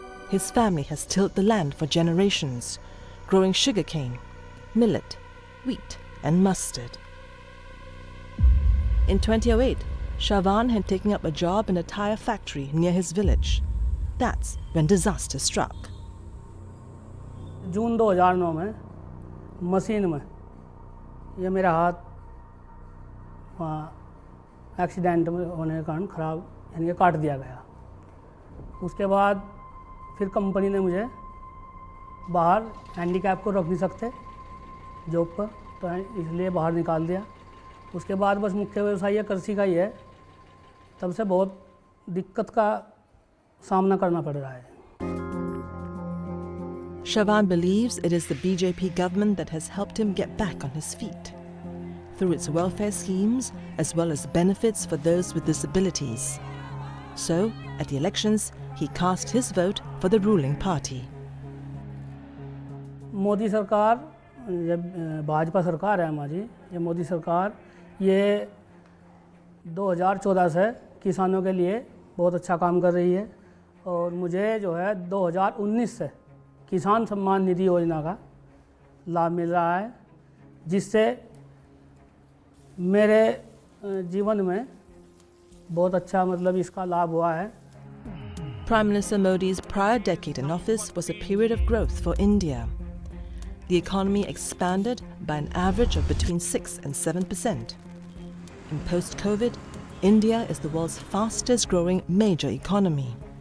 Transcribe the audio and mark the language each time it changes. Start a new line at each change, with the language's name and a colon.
English: His family has tilled the land for generations, growing sugarcane, millet, wheat and mustard. In 2008, Shravan had taken up a job in a tire factory near his village. That's when disaster struck.
Hindi: जून 2009 में machine में ये मेरा हाथ accident में होने के कारण ख़राब यानी कि काट दिया गया। उसके बाद फिर कंपनी ने मुझे बाहर हैंडीकैप को रख नहीं सकते जॉब पर, तो इसलिए बाहर निकाल दिया। उसके बाद बस मुख्य व्यवसाय कृषि का ही है, तब से बहुत दिक्कत का सामना करना पड़ रहा है।
English: Shavan believes it is the BJP government that has helped him get back on his feet through its welfare schemes as well as benefits for those with disabilities. So, at the elections, he cast his vote for the ruling party.
Hindi: Modi सरकार, ये भाजपा सरकार है हमारी, ये मोदी सरकार ये 2014 से किसानों के लिए बहुत अच्छा काम कर रही है, और मुझे जो है 2019 से किसान सम्मान निधि योजना का लाभ मिल रहा है, जिससे मेरे जीवन में बहुत अच्छा मतलब इसका लाभ हुआ है।
English: Prime Minister Modi's prior decade in office was a period of growth for India. The economy expanded by an average of between 6 and 7%. In post-COVID, India is the world's fastest growing major economy.